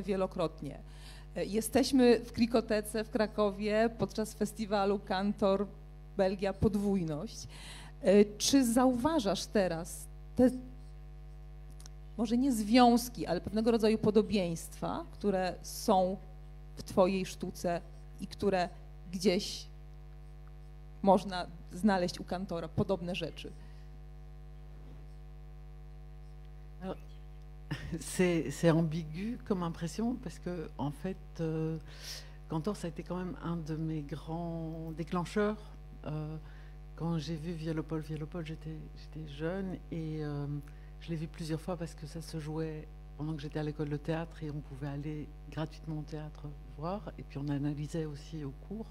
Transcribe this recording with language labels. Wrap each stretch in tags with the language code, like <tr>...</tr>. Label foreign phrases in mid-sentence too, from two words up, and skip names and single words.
<pl>wielokrotnie, jesteśmy w Krikotece w Krakowie podczas festiwalu Kantor Belgia Podwójność, czy zauważasz teraz te, może nie związki, ale pewnego rodzaju podobieństwa, które są w Twojej sztuce i które gdzieś można znaleźć u kantora, podobne rzeczy?</pl> <fr>C'est ambigu comme impression, parce que en fait, Cantor, ça a été quand même un de mes grands déclencheurs. Quand j'ai vu Violopole, j'étais jeune, et je l'ai vu plusieurs fois parce que ça se jouait pendant que j'étais à l'école de théâtre, et on pouvait aller gratuitement au théâtre voir, et puis on analysait aussi au cours.</fr>